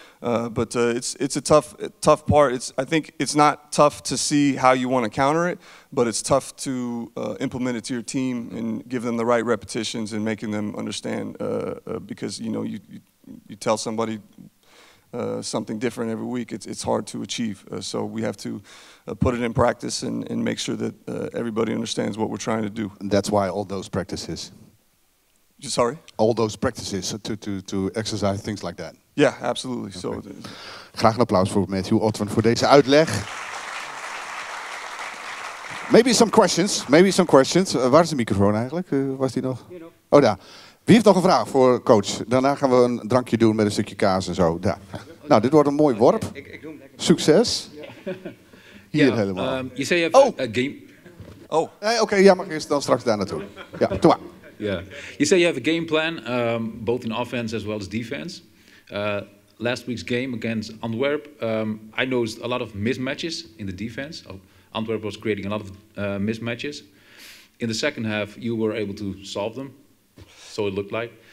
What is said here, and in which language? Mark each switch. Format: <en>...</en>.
<en>But it's a tough part. I think it's not tough to see how you want to counter it, but it's tough to implement it to your team and give them the right repetitions and making them understand because you know you tell somebody something different every week, it's hard to achieve. So we have to put it in practice and make sure that everybody understands what we're trying to do. And that's why all those practices. Sorry? All those practices to exercise things like that. Yeah, absolutely. Okay. So,</en> <nl>graag een applaus voor Matthew Otten voor deze uitleg.</nl> <en>Maybe some questions.</en> <nl>Waar is de microfoon eigenlijk? Was die nog? Oh, daar. Wie heeft nog een vraag voor coach? Daarna gaan we een drankje doen met een stukje kaas en zo. Daar. Nou, dit wordt een mooi worp. Succes. Hier helemaal.</nl> <en>You say you have a game. Oh.</en> <nl>Nee, oké, ja, mag eerst dan straks daar naartoe. Ja, doe maar.</nl> <en>Yeah. You say you have a game plan, both in offense as well as defense. Last week's game against Antwerp, I noticed a lot of mismatches in the defense. Antwerp was creating a lot of mismatches. In the second half, you were able to solve them, so it looked like.</en>